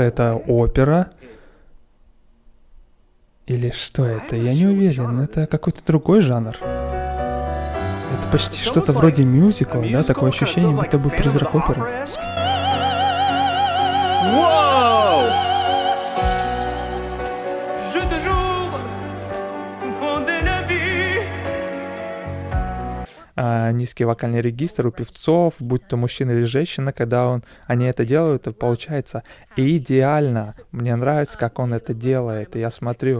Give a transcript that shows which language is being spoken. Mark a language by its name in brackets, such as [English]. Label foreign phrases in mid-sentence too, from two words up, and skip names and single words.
[Russian] Это опера? Или что это? Я не уверен. Это какой-то другой жанр. Это почти что-то вроде мюзикла, да? Такое ощущение, будто бы призрак оперы. [English] Whoa! [French] Je te jure, confondez la vie. [Russian] Низкий вокальный регистр у певцов, будь то мужчина или женщина, когда они это делают, то получается идеально. Мне нравится, как он это делает, и я смотрю.